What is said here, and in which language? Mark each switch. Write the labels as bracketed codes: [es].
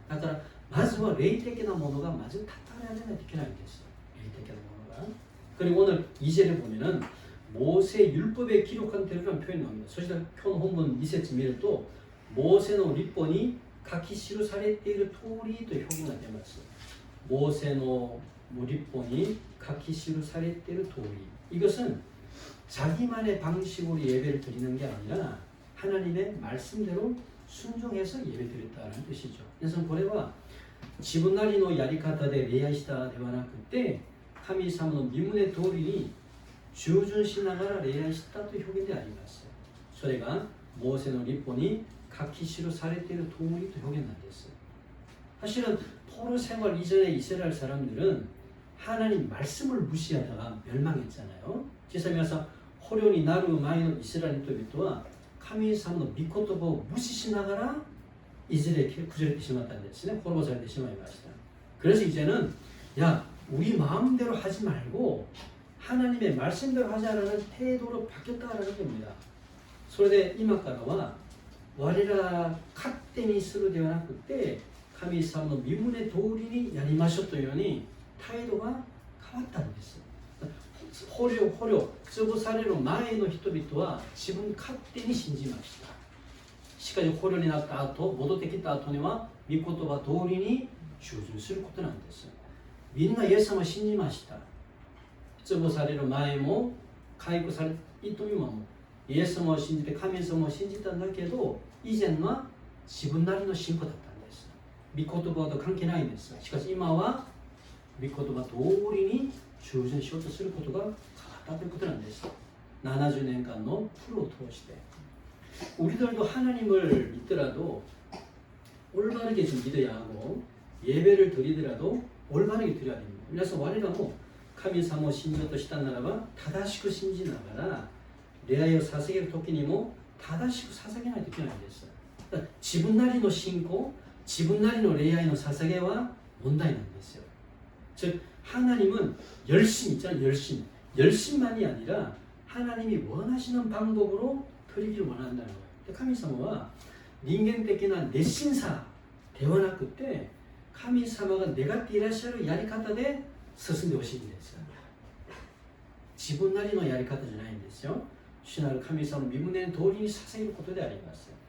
[ja] だからまずは霊的なものがまず断たれないといけないんです。霊的なものが。 [ko] 그리고 오늘 2절에 보면은 모세 율법에 기록한 대로라는 표현이 나옵니다. [ja] そして今日の本文2節見るとモーセの律法に書き記されている通りという表現が出ます。モーセの律法に書き記されている通り. [ko] 이것은 자기만의 방식으로 예배를 드리는 게 아니라 하나님의 말씀대로 순종해서 예배드렸다는 뜻이죠. 그래서 [ja] これは自分なりのやり方で礼拝したではなくて神様の御胸通りに従順しながら礼拝したという表現であります。それがモーセの律法に書き記されている通りという表現なんです。 [ko] 사실은 포로 생활 이전의 이스라엘 사람들은 하나님 말씀을 무시하다가 멸망했잖아요. [ja] 実際皆さん捕虜になる前のイスラエル人々は神様の御言葉を無視しながらいずれ崩れてしまったんですね。滅ぼされてしまいました。 [ko] 그래서 이제는 야 우리 마음대로 하지 말고 하나님의 말씀대로 하자라는 태도로 바뀌었다라는 겁니다. [ja] それで今からは我ら勝手にするではなくて神様の御胸通りにやりましょうというように態度が変わったんです。捕虜潰される前の人々は自分勝手に信じました。しかし捕虜になった後戻ってきた後には御言葉通りに従順することなんです。みんなイエス様を信じました。潰される前も回復されいと今もイエス様を信じて神様を信じたんだけど以前は自分なりの信仰だったんです。御言葉と関係ないんです。しかし今は御言葉通りに従順しようとすることが変わったということなんです。 70年間のプロを通して [ko] 우리들도 하나님을 믿더라도 올바르게 좀 믿어야 하고 예배를 드리더라도 올바르게 드려야 됩니다. 그래서 우리가 [ja] 神様を信じようとしたならば正しく信じながら礼拝を捧げる時にも正しく捧げないといけないんです。自分なりの信仰、自分なりの礼拝の捧げは問題なんですよ。 [ko] 즉 하나님은 열심 있잖아요. 열심만이 아니라 하나님이 원하시는 방법으로 드리기를 원한다는 거예요. [ja] 神様は人間的な熱心さではなくて神様が願っていらっしゃるやり方で進んでほしいんです。自分なりのやり方じゃないんですよ。主なる神様の御胸の通りに捧げることであります。